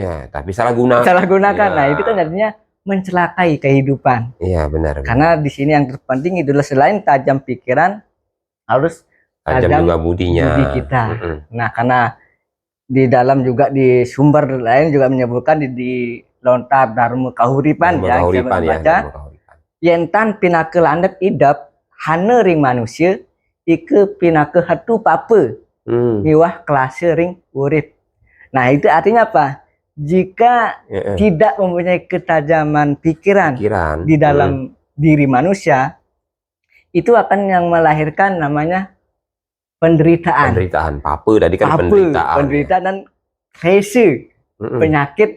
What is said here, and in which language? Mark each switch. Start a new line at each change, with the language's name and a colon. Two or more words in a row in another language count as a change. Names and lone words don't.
Indonesian: Tapi salah gunakan. Nah, itu kan artinya mencelakai kehidupan. Benar. Karena di sini yang terpenting itulah selain tajam pikiran, harus tajam juga budi kita. Nah, karena di dalam juga di sumber lain juga menyebutkan di lontar dharma kahuripan ya,
Balinese: yentan pinake landep idap hana ring manusia ike pinake hatu papa miwah kelase ring urip.
Indonesian: Nah, itu artinya apa? Jika tidak mempunyai ketajaman pikiran di dalam diri manusia, itu akan yang melahirkan namanya penderitaan. Papa tadi kan penderitaan dan rese, penyakit